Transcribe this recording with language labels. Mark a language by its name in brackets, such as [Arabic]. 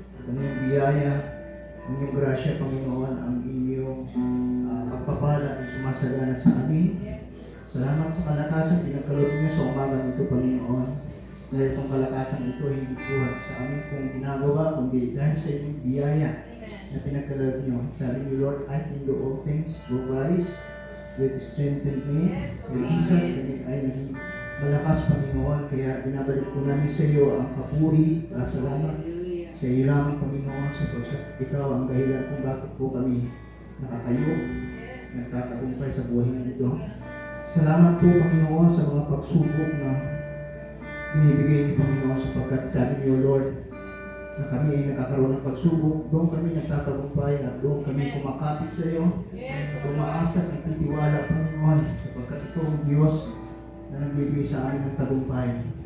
[Filipino] Ang inyong biyaya, ang inyong grasya, Panginoon, ang inyong pagpapala ay sumasagana sa amin. Salamat sa kalakasan pinagkaloob niyo sa umagang ito, Panginoon. Dahil itong kalakasan ito ay hindi buhat sa amin kung ginagawa, kundi dahil sa inyong biyaya na pinagkaloob niyo. Sabi niyo, [English] Lord, I can do all things through Christ, which strengthened me. With Jesus, [Filipino] kami ay naging malakas, Panginoon. Kaya binabalik po namin sa iyo ang papuri, salamat sa iyo lamang, Panginoon, sapagkat ikaw ang dahilan kung bakit po kami nakatayo, nagtatagumpay sa buhay nito. Salamat po, Panginoon, sa mga pagsubok na binibigay ni Panginoon, sapagkat sabi niyo, Lord, na kami ay nakakaroon ng pagsubok, doon kami nagtatagumpay at doon kami kumakapit sa iyo, umaasa at nagtitiwala, Panginoon, sapagkat ito ang Diyos na nagbibigay sa amin ng tagumpay.